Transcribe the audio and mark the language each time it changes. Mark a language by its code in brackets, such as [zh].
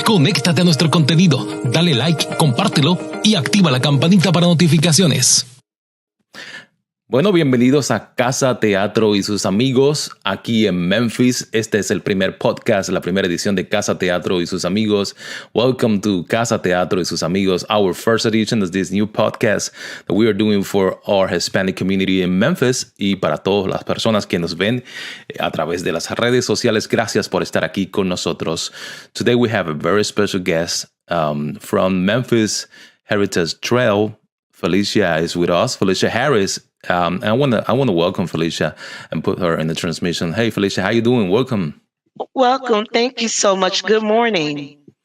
[es] Conéctate a nuestro contenido, dale like, compártelo y activa la campanita para notificaciones. Bueno, bienvenidos a Cazateatro y sus amigos aquí en Memphis. Este es el primer podcast, la primera edición de Cazateatro y sus amigos. [en] Welcome to Cazateatro y sus amigos, our first edition of this new podcast that we are doing for our Hispanic community in Memphis. [es] Y para todas las personas que nos ven a través de las redes sociales, gracias por estar aquí con nosotros. [en] Today we have a very special guest from Memphis Heritage Trail. Felicia is with us. Felicia Harris. I want to welcome Felicia and put her in the transmission. Hey, Felicia, how you doing? Welcome. Welcome. Thank you so much. Good morning.